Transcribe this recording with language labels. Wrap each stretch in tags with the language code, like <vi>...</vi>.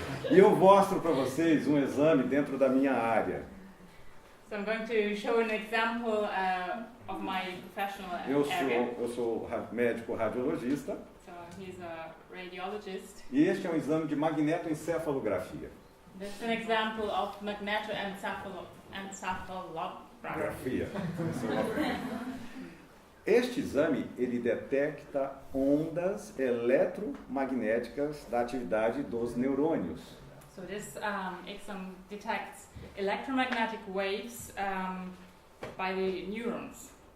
<pt>E eu mostro para vocês um exame dentro da minha área.</pt> <en>So I'm going to show an example of my professional area.</en> <pt>Eu sou médico radiologista.</pt> <en>So he's a radiologist.</en> <pt>E este é um exame de magnetoencefalografia.</pt> <en>This is an example of magnetoencephalography.</en> <pt>Este exame, ele detecta ondas eletromagnéticas da atividade dos neurônios.</pt> <en>So this exam detects electromagnetic waves by the neurons.</en>